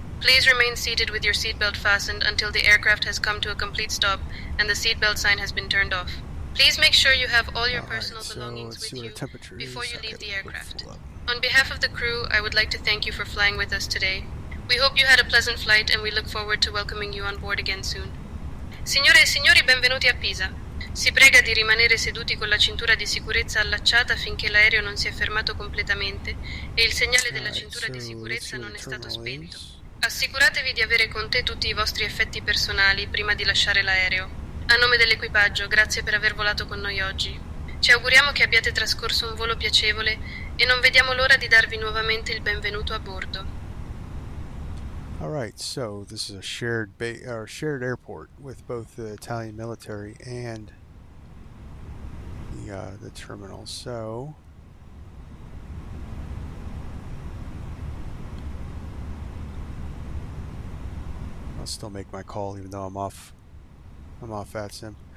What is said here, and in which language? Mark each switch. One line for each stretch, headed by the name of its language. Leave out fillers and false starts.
English: Please remain seated with your seatbelt fastened until the aircraft has come to a complete stop and the seatbelt sign has been turned off. Please make sure you have all your personal belongings with you before you leave the aircraft. On behalf of the crew, I would like to thank you for flying with us today. We hope you had a pleasant flight and we look forward to welcoming you on board again soon.
Italian: Signore e signori, benvenuti a Pisa. Si prega di rimanere seduti con la cintura di sicurezza allacciata finché l'aereo non si è fermato completamente e il segnale della cintura di sicurezza non è stato spento. Assicuratevi di avere con te tutti i vostri effetti personali prima di lasciare l'aereo. A nome dell'equipaggio, grazie per aver volato con noi oggi. Ci auguriamo che abbiate trascorso un volo piacevole e non vediamo l'ora di darvi nuovamente il benvenuto a bordo.
English: All right, so this is a shared airport with both the Italian military and the terminal. So I'll still make my call even though I'm off VATSIM.